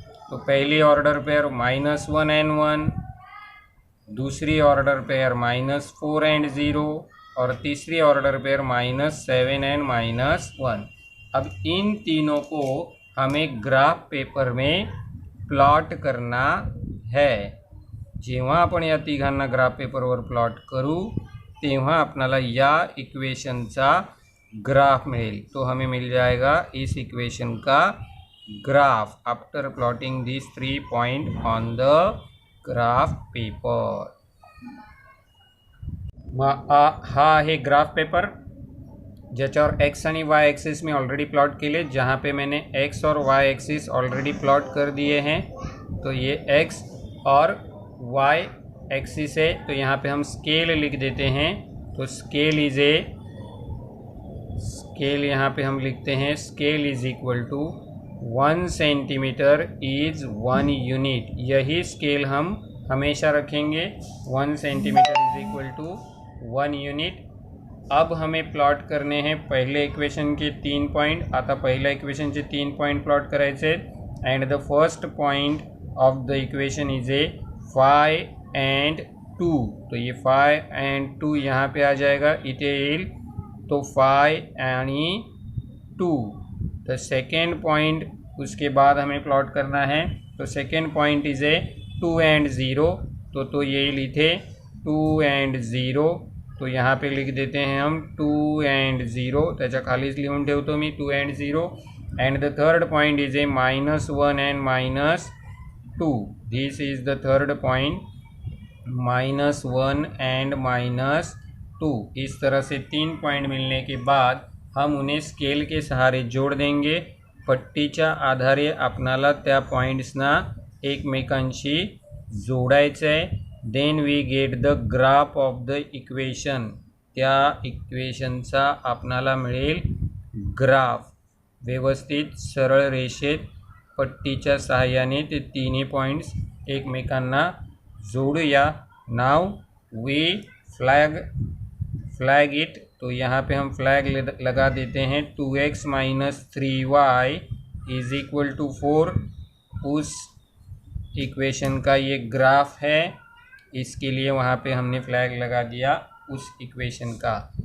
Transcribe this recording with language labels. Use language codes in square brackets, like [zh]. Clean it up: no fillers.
[hi] तो पहली order pair -1 and 1, दूसरी ऑर्डर पेयर -4 एंड 0 और तीसरी ऑर्डर पेयर -7 एंड -1। अब इन तीनों को हमें ग्राफ पेपर में प्लॉट करना है। [mr] जेव्हा आपण या तिघांना ग्राफ पेपरवर प्लॉट करू तेव्हा आपणाला या इक्वेशनचा ग्राफ मिळेल। [hi] तो हमें मिल जाएगा इस इक्वेशन का graph [en] After plotting this 3 point on the graph paper. [mr] हा आहे ग्राफ पेपर ज्याच्यावर एक्स आणि वाय एक्सिस में ऑलरेडी प्लॉट केले, [hi] जहाँ पे मैंने एक्स और वाई एक्सिस ऑलरेडी प्लॉट कर दिए हैं। तो ये एक्स और वाई एक्सिस है, तो यहाँ पे हम स्केल लिख देते हैं। तो स्केल यहाँ पे हम लिखते हैं [en] Scale is equal to 1 centimetre is 1 unit. [hi] यही स्केल हम हमेशा रखेंगे, [en] 1 centimetre is equal to 1 unit. [hi] अब हमें प्लॉट करने हैं पहले इक्वेशन के 3 पॉइंट। [mr] आता पहिल्या इक्वेशनचे 3 पॉइंट प्लॉट करायचे [en] And the first point of the equation is a 5 and 2। [hi] तो ये 5 and 2 यहाँ पे आ जाएगा, [mr] इथे येईल। तो 5 आणि 2 [en] the second point [hi] उसके बाद हमें प्लॉट करना है। [en] तो second point is a 2 and 0। [mr] तो येईल इथे 2 and 0। [hi] तो यहाँ पे लिख देते हैं हम 2 and 0, [mr] त्याच्या खालीच लिहून ठेवतो मी 2 and 0। [en] And the third point is a -1 and -2। This is the third point, -1 and -2। [hi] इस तरह से 3 पॉइंट मिलने के बाद हम उन्हें स्केल के सहारे जोड़ देंगे। [mr] पट्टीच्या आधारे आपणाला त्या पॉइंट्सना एकमेकांशी जोडायचं आहे। [en] Then we get the graph of the equation. [mr] त्या इक्वेशनचा आपणाला मिळेल ग्राफ। व्यवस्थित सरळ रेषेत पट्टीच्या सहाय्याने ते तिन्ही पॉइंट्स एकमेकांना जोड़िया। [en] Now we flag it. [hi] तो यहाँ पे हम फ्लैग लगा देते हैं [en] 2x - 3y is equal to 4। [hi] उस इक्वेशन का ये ग्राफ है, इसके लिए वहाँ पे हमने फ्लैग लगा दिया उस इक्वेशन का।